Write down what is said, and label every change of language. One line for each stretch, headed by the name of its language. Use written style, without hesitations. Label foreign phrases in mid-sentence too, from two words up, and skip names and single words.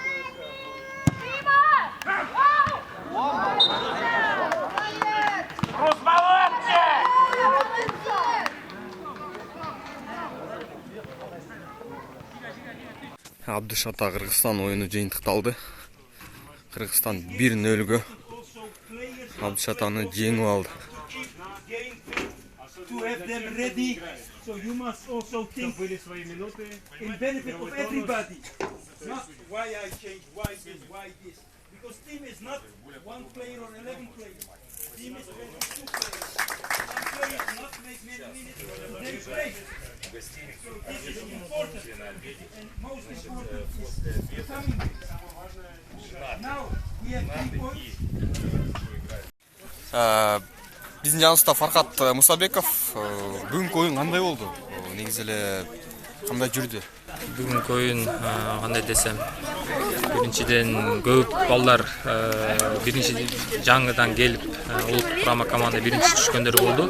Kyrgyz: Абдышата Кыргызстан оюну жыйынтыкталды. Кыргызстан 1-0-гө Абдышатаны жеңип алды.
English: To have them ready, so you must also think in benefit of everybody. Not why I change, why this. Because team is not one player or 11 players. Team is 22 players. One player not make many minutes and then play. So this is important. And most important is coming. Now we have 3 points.
Kyrgyz: Биздин жаныбызда Фаркат Мусабеков. Бүгүнкү оюн кандай болду? Негизи эле кандай жүрдү? Бүгүнкү оюн кандай десем, биринчиден көп балдар биринчи жаңыдан келип улуттук курама команда биринчи түшкөндөр болду.